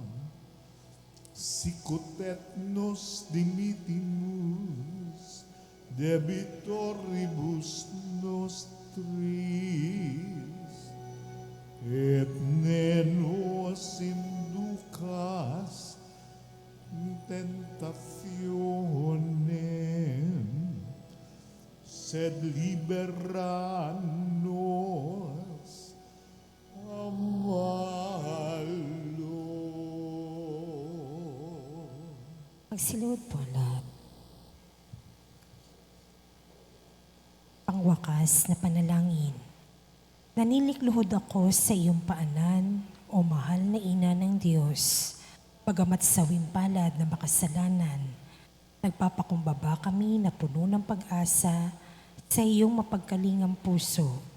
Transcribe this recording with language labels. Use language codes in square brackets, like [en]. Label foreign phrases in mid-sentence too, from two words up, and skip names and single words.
[la] sicut et nos dimitimus debitoribus nostris, et ne nos inducas in tentationem, sed libera nos a malo. [tl] Magsiluhod po ang lahat. pangwakas na panalangin. Nanilikluhod ako sa iyong paanan, o mahal na ina ng Diyos. Bagamat sawing palad na makasalanan, nagpapakumbaba kami na puno ng pag-asa sa iyong mapagkalingang puso.